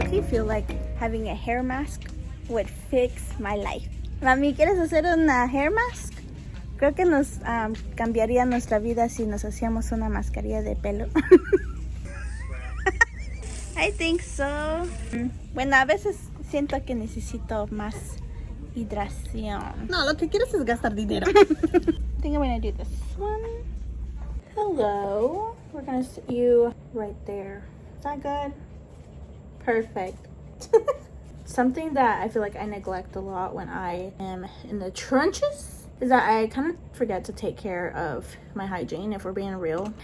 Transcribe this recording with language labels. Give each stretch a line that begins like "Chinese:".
English: Feel like having a hair mask would fix my life.
Spanish: Mami, ¿quieres hacer una hair mask? Creo que nos cambiaría nuestra vida si nos hacíamos una mascarilla de pelo.
English: I think so.
Spanish: Bueno, a veces siento que necesito más hidratación. No, lo que quieres es gastar dinero.
English: I think I'm gonna do this one. Hello. We're gonna sit you right there. Is that good? Perfect. Something that I feel like I neglect a lot when I am in the trenches is that I kind of forget to take care of my hygiene, if we're being real.